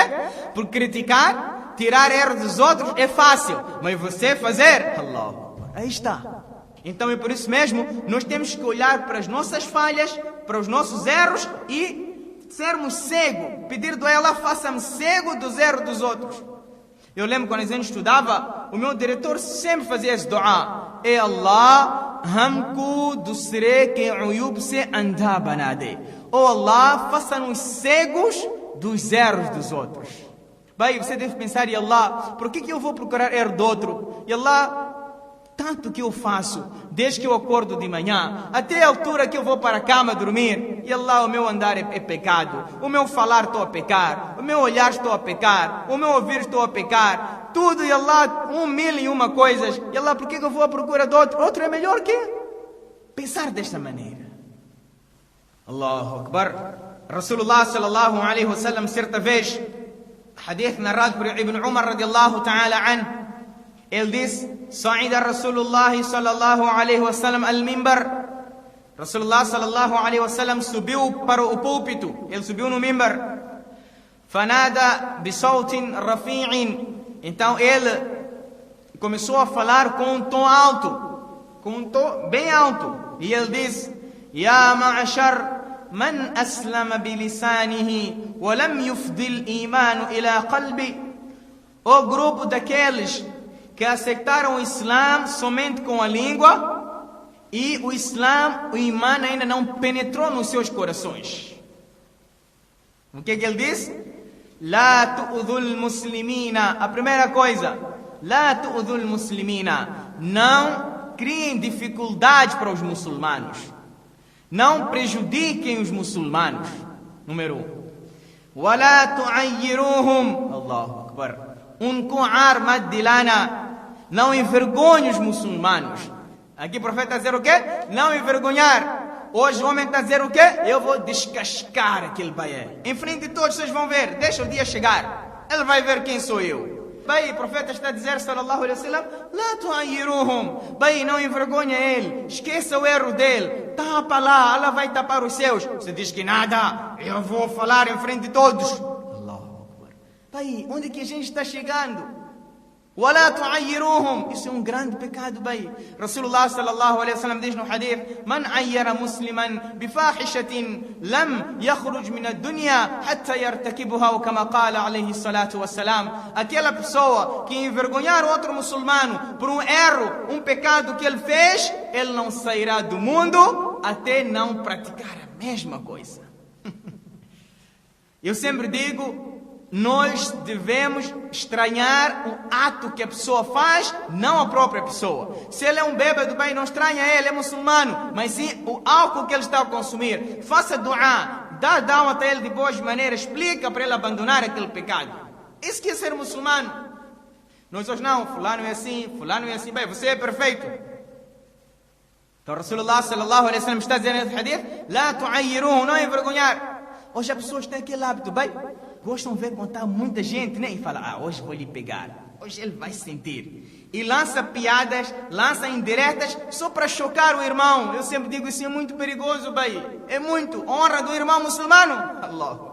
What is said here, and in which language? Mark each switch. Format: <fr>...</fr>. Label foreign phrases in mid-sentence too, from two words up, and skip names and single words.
<pt>Porque criticar, tirar erros dos outros é fácil, mas você fazer, Allah, aí está. Então é por isso mesmo, nós temos que olhar para as nossas falhas, para os nossos erros e sermos cegos. Pedir do Allah, faça-me cego dos erros dos outros. Eu lembro quando a gente estudava, o meu diretor sempre fazia esse dua:</pt> <ur>اے اللہ، ہمکو دوسرے کے عیوب سے اندھا بنا دے.</ur> <pt>Oh Allah, faça-nos cegos dos erros dos outros. Bem, você deve pensar: E Allah, por que eu vou procurar erro do outro? E Allah, tanto que eu faço, desde que eu acordo de manhã, até a altura que eu vou para a cama dormir, e Allah, o meu andar é pecado, o meu falar estou a pecar, o meu olhar estou a pecar, o meu ouvir estou a pecar, tudo, e Allah, 1001 coisas, e Allah, por que eu vou à procura de outro? Outro é melhor que pensar desta maneira.</pt> <ar>الله أكبر. رسول الله صلى الله عليه وسلم,</ar> <pt>certa vez, hadith narrado por Ibn Umar</pt> <ar>رضي الله تعالى عنه,</ar> <pt>ele disse:</pt> <ar>صعد رسول الله صلى الله عليه وسلم المنبر. رسول الله صلى الله عليه وسلم</ar> <pt>subiu para o púlpito. Ele subiu no mimbar.</pt> <ar>فنادى بصوت رفيع.</ar> <pt>Então ele começou a falar com um tom alto, com um tom bem alto. E ele disse:</pt> <ar>يا معشر من أسلم بلسانه ولم يفض الإيمان إلى قلبه.</ar> <pt>O grupo daqueles que aceitaram o Islã somente com a língua e o Islã, o imã ainda não penetrou nos seus corações. O que ele diz?</pt> <ar>لا تؤذوا المسلمين.</ar> <pt>A primeira coisa,</pt> <ar>لا تؤذوا المسلمين.</ar> <pt>Não criem dificuldades para os muçulmanos. Não prejudiquem os muçulmanos. Número 1.</pt> <ar>ولا تعيروهم. الله أكبر. Unku'ar maddilana.</ar> <pt>Não envergonhe os muçulmanos. Aqui o profeta está a dizer o quê? Não envergonhar. Hoje o homem está a dizer o quê? Eu vou descascar aquele baié. Em frente de todos vocês vão ver. Deixa o dia chegar. Ele vai ver quem sou eu. Bem, o profeta está a dizer,</pt> <ar>صلى الله عليه وسلم، لا تعيروهم.</ar> <pt>Bem, não envergonha ele. Esqueça o erro dele. Tapa lá, Allah vai tapar os seus. Você diz que nada. Eu vou falar em frente de todos.</pt> <ar>الله أكبر.</ar> <pt>Bem, onde é que a gente está chegando?</pt> <ar>ولا تعيروهم.</ar> <pt>Isso é um grande pecado, bem.</pt> <ar>رسول الله صلى الله عليه وسلم</ar> <pt>diz no</pt> <ar>الحديث: من عير مسلما بفاحشة لم يخرج من الدنيا حتى يرتكبها, ou كما قال عليه الصلاة والسلام.</ar> <pt>Aquela pessoa que envergonhar outro muçulmano por um erro, um pecado que ele fez, ele não sairá do mundo até não praticar a mesma coisa. Eu sempre digo, nós devemos estranhar o ato que a pessoa faz, não a própria pessoa. Se ele é um bêbado, bem, não estranha ele, é muçulmano, mas sim o álcool que ele está a consumir. Faça dua, dá down até ele de boas maneiras, explica para ele abandonar aquele pecado. Isso que é ser muçulmano. Nós hoje não, fulano é assim, bem, você é perfeito. Então</pt> <ar>رسول الله صلى الله عليه وسلم</ar> <pt>está dizendo nesse hadith:</pt> <ar>لا تعيروه,</ar> <pt>não envergonhar. Hoje as pessoas têm aquele hábito, bem, gostam de ver quando está muita gente, né? E fala: hoje vou lhe pegar, hoje ele vai sentir. E lança piadas, lança indiretas só para chocar o irmão. Eu sempre digo, isso é muito perigoso, bem. É muito honra do irmão muçulmano.</pt>